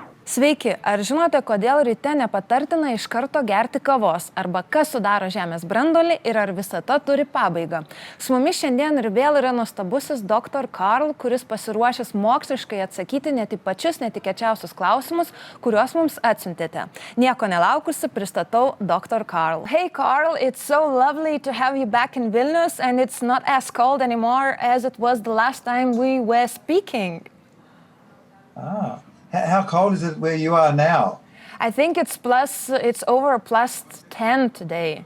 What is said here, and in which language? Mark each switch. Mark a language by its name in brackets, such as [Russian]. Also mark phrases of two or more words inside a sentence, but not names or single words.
[Lithuanian] Sveiki, ar žinote, kodėl ryte nepatartina iš karto gerti kavos, arba kas sudaro Žemės branduolį ir ar visata turi pabaigą? Su mumis šiandien ir vėl yra nuostabusis dr. Karl, kuris pasiruošęs moksliškai atsakyti net į pačius netikėčiausius klausimus, kuriuos mums atsiuntėte. Nieko nelaukusi, pristatau dr. Karl. [English] Hey Karl, it's so lovely to have you back in Vilnius and it's not as cold anymore as it was the last time we were speaking. How cold is it where you are now? I think it's over plus 10 today.